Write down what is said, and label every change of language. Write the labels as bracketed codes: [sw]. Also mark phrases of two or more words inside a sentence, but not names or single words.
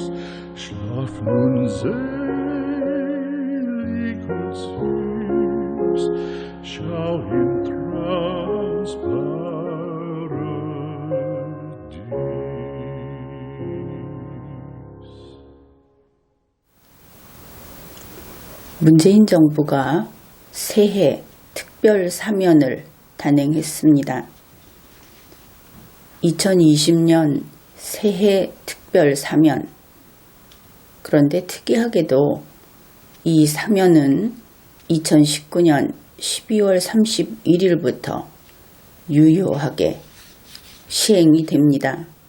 [de] Schlaf nun selig und süß, schau im Traums Paradies. [ko] 문재인 정부가 새해 특별 사면을 단행했습니다. 2020년 새해 특별 사면. 그런데 특이하게도 이 사면은 2019년 12월 31일부터 유효하게 시행이 됩니다.